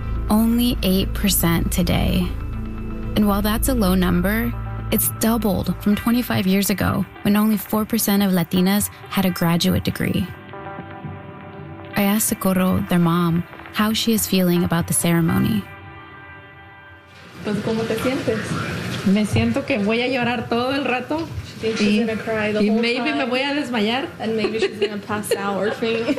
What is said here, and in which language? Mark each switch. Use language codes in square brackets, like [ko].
[en] Only 8% today. And while that's a low number, it's doubled from 25 years ago when only 4% of Latinas had a graduate degree. I asked Socorro, their mom, how she is feeling about the ceremony. [es] Pues, ¿cómo te sientes? Me siento que voy a llorar todo el rato. [en] She thinks she's gonna cry the whole time. Maybe [es] me voy a desmayar. [en] And maybe she's gonna pass out or faint.